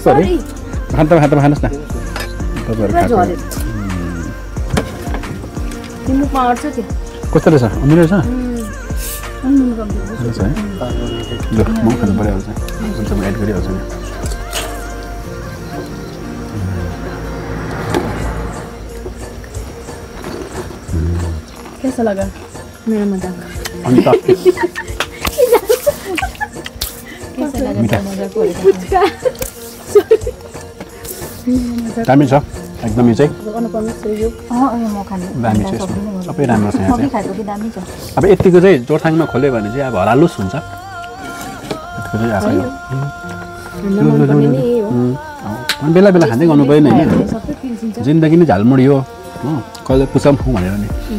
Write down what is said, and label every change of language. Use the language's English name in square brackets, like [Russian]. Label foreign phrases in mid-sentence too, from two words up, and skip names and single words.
[Nepali] पर है खाना खानुहोस् न तपाईँहरू कस्तो रहेछ अमिलो रहेछ ल म खानु परिहाल्छ हुन्छ म एड गरिहाल्छु नि [Hindi] कैसा लगा मेरा मजाक [Nepali] अनि त दामी छ एकदमै चाहिँ दामी छ सबै राम्रो छ यहाँ चाहिँ अब यतिको चाहिँ जोरथाङमा खोल्यो भने चाहिँ अब हरालुस हुन्छ यतिको चाहिँ आशा यो बेला बेला खाँदै गर्नु पऱ्यो नि होइन जिन्दगी नै झालमुडी हो कहिले पुछाउँ भनेर नि